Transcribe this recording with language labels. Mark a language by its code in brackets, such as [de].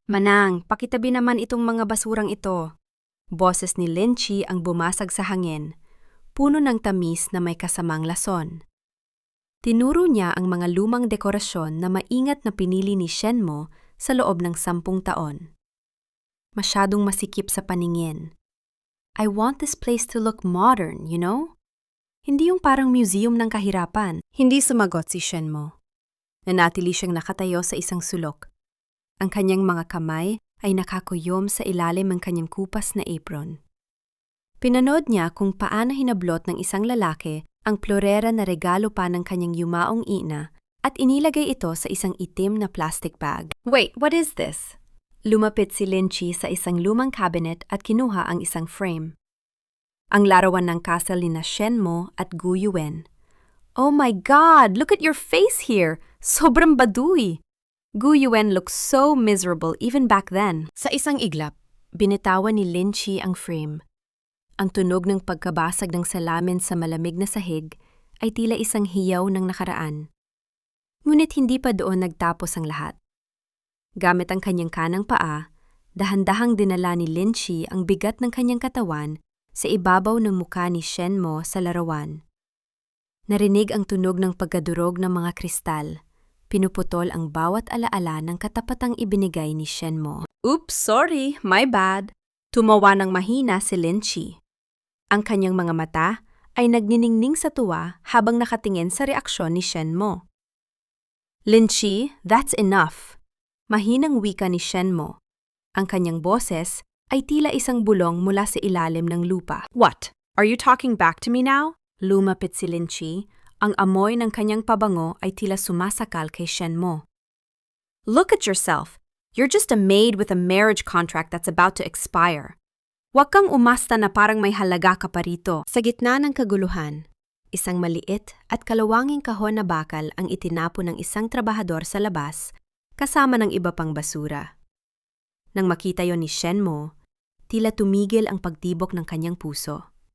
[tl] "Manang, pakitabi naman itong mga basurang ito." Boses ni Lin Chi ang bumasag sa hangin, puno ng tamis na may kasamang lason. Tinuro niya ang mga lumang dekorasyon na maingat na pinili ni Shenmo sa loob ng 10 taon. Masyadong masikip sa paningin. [en] "I want this place to look modern, you know? [tl] Hindi yung parang museum ng kahirapan." Hindi sumagot si Shenmo. Nanatili siyang nakatayo sa isang sulok. Ang kanyang mga kamay ay nakakuyom sa ilalim ng kanyang kupas na apron. Pinanood niya kung paano hinablot ng isang lalaki ang plorera na regalo pa ng kanyang yumaong ina at inilagay ito sa isang itim na plastic bag. [en] "Wait, what is this?" [tl] Lumapit si Lin Chi sa isang lumang cabinet at kinuha ang isang frame. Ang larawan ng castle ni Shenmo at Gu Yuan. [en] "Oh my God! Look at your face here! [tl] Sobrang baduy!" [en] Gu Yuan looked so miserable even back then. [tl] Sa isang iglap, binitawan ni Lin Chi ang frame. Ang tunog ng pagkabasag ng salamin sa malamig na sahig ay tila isang hiyaw ng nakaraan. Ngunit hindi pa doon nagtapos ang lahat. Gamit ang kanyang kanang paa, dahan-dahang dinala ni Lin Chi ang bigat ng kanyang katawan sa ibabaw ng mukha ni Shenmo sa larawan. Narinig ang tunog ng pagkadurog ng mga kristal. Pinuputol ang bawat alaala ng katapatang ibinigay ni Shenmo. [en] "Oops, sorry, my bad." [tl] Tumawa ng mahina si Lin Chi. Ang kanyang mga mata ay nagniningning sa tuwa habang nakatingin sa reaksyon ni Shenmo. "Lin Chi, [en] that's enough." [tl] Mahinang wika ni Shenmo. Ang kanyang boses ay tila isang bulong mula sa ilalim ng lupa. [en] "What? Are you talking back to me now?" [tl] Lumapit si Lin Chi. Ang amoy ng kanyang pabango ay tila sumasakal kay Shenmo. [en] "Look at yourself. You're just a maid with a marriage contract that's about to expire. [tl] Huwag kang umasta na parang may halaga ka pa rito." Sa gitna ng kaguluhan, isang maliit at kalawanging kahon na bakal ang itinapon ng isang trabahador sa labas kasama ng iba pang basura. Nang makita yon ni Shenmo, tila tumigil ang pagtibok ng kanyang puso.